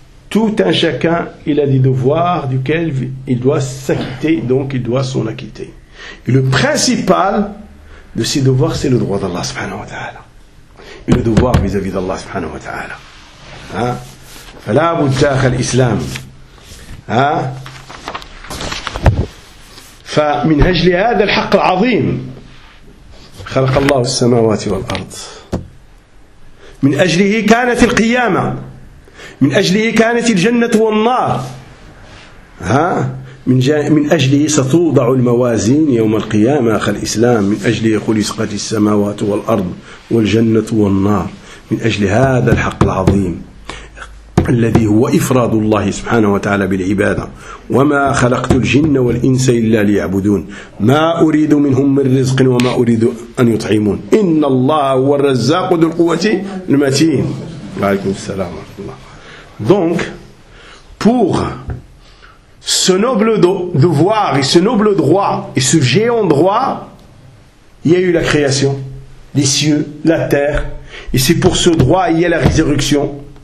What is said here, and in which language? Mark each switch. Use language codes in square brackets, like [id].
[fr] Tout un chacun, il a des devoirs duquel il doit s'acquitter, donc il doit s'en acquitter. Et le principal de ses devoirs, c'est le droit d'Allah subhanahu wa ta'ala. Et le devoir vis-à-vis d'Allah subhanahu wa ta'ala. [ar] فلا بد أخ الإسلام فمن أجل هذا الحق العظيم خلق الله السماوات والأرض من أجله كانت القيامة من أجله كانت الجنة والنار من أجله ستوضع الموازين يوم القيامة أخ الإسلام من أجله خلقت السماوات والأرض والجنة والنار من أجل هذا الحق العظيم الذي هو إفراد الله سبحانه وتعالى بالعبادة وما خلقت الجن والإنس إلا ليعبدون ما أريد منهم من رزق وما أريد أن يطعمون إن الله هو الرزاق ذو القوة المتين وعليكم السلام ورحمة الله. [fr] Donc pour ce noble devoir et ce noble droit et ce géant droit, il y a eu la création, les cieux, la terre, et c'est pour ce droit il y a la résurrection.